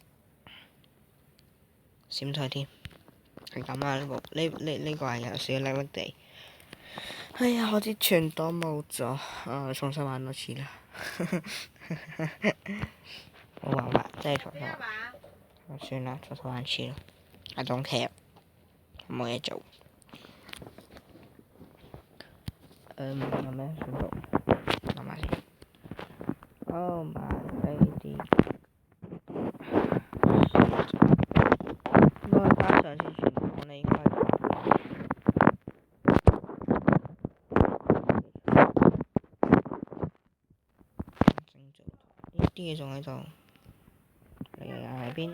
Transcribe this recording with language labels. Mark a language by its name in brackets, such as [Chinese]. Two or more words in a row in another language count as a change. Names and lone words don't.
[Cantonese] 閃退添，係咁啊！呢個係有少少叻叻地。哎呀，我啲全都冇咗，重新玩多次啦。冇辦法，真係重新玩。算啦，重新玩次咯。 [English] I don't care， [Cantonese] 冇嘢做。有咩想做？諗下先。 [English] Oh my lady！ [Cantonese] 應該翻上次全講你應該。呢啲嘢仲喺度，你又喺邊？